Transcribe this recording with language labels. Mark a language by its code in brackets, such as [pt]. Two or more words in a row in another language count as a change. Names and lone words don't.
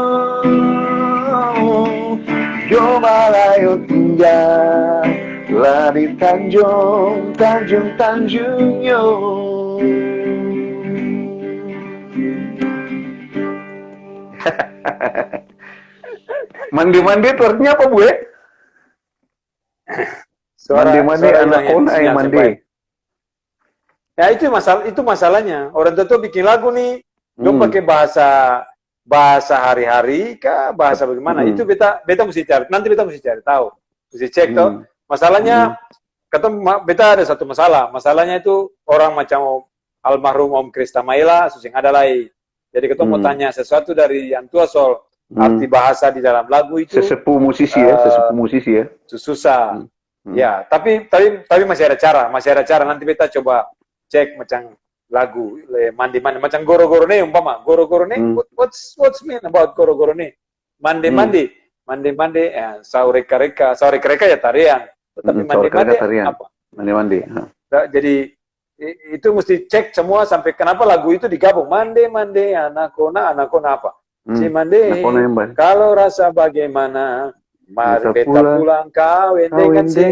[abs] Yo Malayo tinggal dari Tanjung yo. Mandi-mandi itu artinya apa, Bu? Mandi-mandi anak kona yang mandi. Ya itu masalahnya. Orang tua bikin lagu nih, dong pakai bahasa hari-hari kah, bahasa bagaimana? Itu beta mesti cari. Nanti beta mesti cari tahu, mesti cek tahu. Masalahnya, kata beta ada satu masalah. Masalahnya itu orang macam almarhum Om Krista Maila, susing ada lagi. Jadi kita mau tanya sesuatu dari yang tua soal arti bahasa di dalam lagu itu. Sesepuh musisi ya. Susah. Ya, tapi masih ada cara. Nanti beta coba cek macam lagu mandi-mandi macam goro-goro nih umpama. Goro-goro nih [en] what's mean about [abs] goro-goro nih? Mandi-mandi, saureka-reka ya tarian. Tetapi mandi-mandi apa? Mandi-mandi. Jadi itu mesti cek semua sampai kenapa lagu itu digabung. Mande, anakona apa? Si mande, kalau rasa bagaimana, mari beta pulang kawin dengan si.